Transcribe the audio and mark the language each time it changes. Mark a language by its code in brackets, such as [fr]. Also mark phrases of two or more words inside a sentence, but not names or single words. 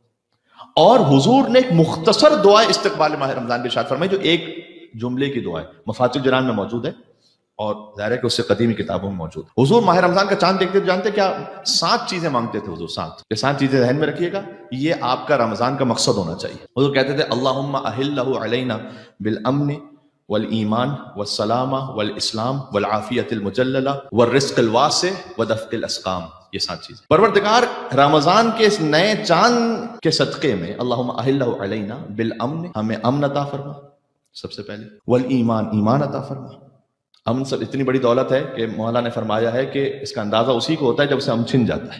[ur] اور حضور نے ایک مختصر دعائے استقبال ماہ رمضان بھی ارشاد فرمائی جو ایک جملے کی دعا ہے، مفاتیح الجنان میں موجود ہے، اور ظاہر ہے کہ اس سے قدیمی کتابوں میں موجود ہے۔ حضور ماہ رمضان کا چاند دیکھتے جانتے کیا 7 چیزیں مانگتے تھے حضور، 7 چیزیں ذہن میں رکھیے گا، یہ آپ کا رمضان کا مقصد ہونا چاہیے۔ حضور کہتے تھے [ar] اللہم احلہ علینا بالامن والایمان والسلامہ والاسلام والعافیت المجللہ والرزق الواسع ودفع الاسقام، [ur] یہ 7 چیزیں۔ پروردگار رمضان کے اس نئے چاند کے صدقے میں [ar] اللہم احلہ علینا بالامن، [ur] ہمیں امن عطا فرما سب سے پہلے، والایمان، ایمان عطا فرما۔ امن سب اتنی بڑی دولت ہے کہ مولا نے فرمایا ہے کہ اس کا اندازہ اسی کو ہوتا ہے جب اسے امن چھن جاتا ہے۔